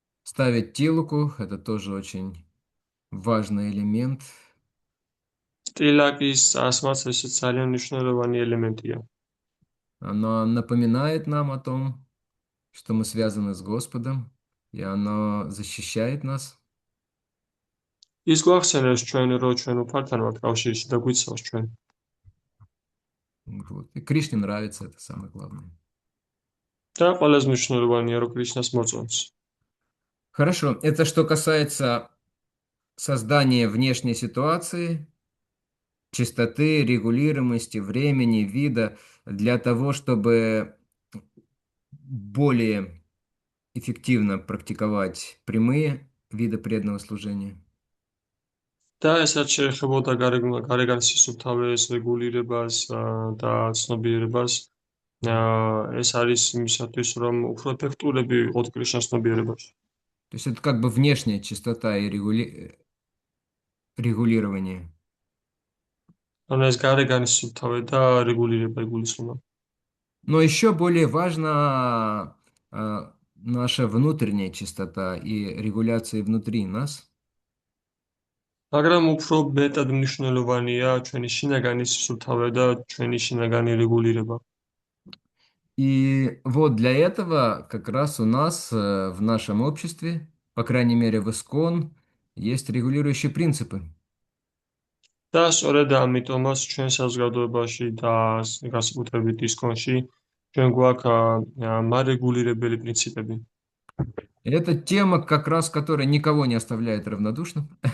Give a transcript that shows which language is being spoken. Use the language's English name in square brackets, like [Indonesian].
[Russian] Ставить тилуку — это тоже очень важный элемент. [Georgian] ტილაკის წასმაც ეს ძალიან მნიშვნელოვანი ელემენტია. [Russian] Оно напоминает нам о том, что мы связаны с Господом, и оно защищает нас. [Georgian] ის გვახსენებს ჩვენ, რომ ჩვენ უფალთან ვართ კავშირში და გვიცავს ჩვენ. [Russian] Вот. И Кришне нравится, это самое главное. [Georgian] და ყველაზე მნიშვნელოვანია, რომ კრიშნას მოწონს. [Russian] Хорошо, это что касается создания внешней ситуации, чистоты, регулируемости, времени, вида, для того, чтобы более эффективно практиковать прямые виды преданного служения. [Georgian] და ესაც შეეხებოდა გარეგან სისუფთავეს, რეგულირებას და ცნობიერებას. ეს არის იმისათვის, რომ უფრო ეფექტურები ვიყოთ კრიშნას ცნობიერებაში. [Russian] То есть это как бы внешняя чистота и регулирование. [Georgian] ანუ ეს გარეგანი სისუფთავე და რეგულირება იგულისხმება. [Russian] Но еще более важна наша внутренняя чистота и регуляция внутри нас. [Georgian] მაგრამ უფრო მეტად მნიშვნელოვანია ჩვენი შინაგანი სისუფთავე და ჩვენი შინაგანი რეგულირება. [Russian] И вот для этого как раз у нас в нашем обществе, по крайней мере в ИСКОН, есть регулирующие принципы. [Georgian] და სწორედ ამიტომაც ჩვენ საზოგადოებაში და განსაკუთრებით ისკონში ჩვენ გვაქვს მარეგულირებელი პრინციპები. [Russian] Это тема, как раз которая никого не оставляет равнодушным.